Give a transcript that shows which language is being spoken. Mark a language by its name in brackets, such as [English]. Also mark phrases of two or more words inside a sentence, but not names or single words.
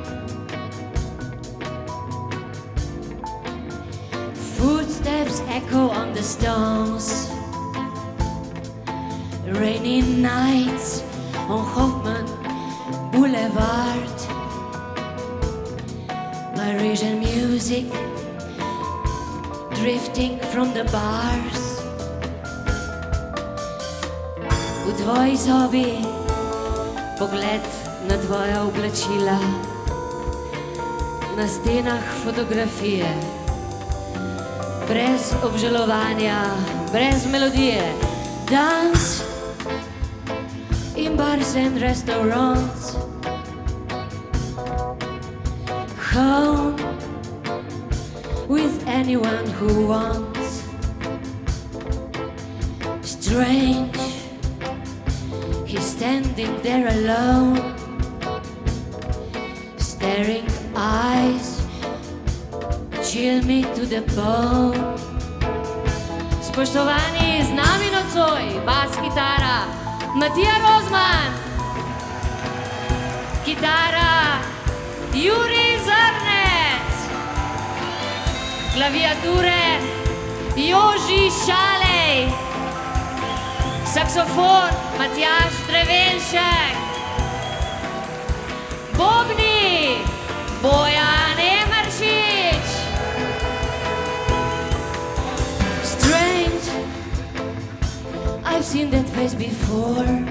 [English] Footsteps echo on the stones. Rainy nights on Hoffman Boulevard. Parisian music drifting from the bars. [Slovenian] V tvoji sobi pogled na tvoja oblačila, na stenah fotografije, brez obžalovanja, brez melodije. [English] Dans in bars and restaurants. Home with anyone who wants. Strange, he's standing there alone. Staring eyes chill me to the bone. [Slovenian] Spoštovani, z nami nocoj bas kitara Matija Rozman, kitara Jurij Zrnec, klaviature Joži Šalej, saksofon Matjaž Drevenšek, bobni Bojan Emeršič. [English] Strange, I've seen that face before.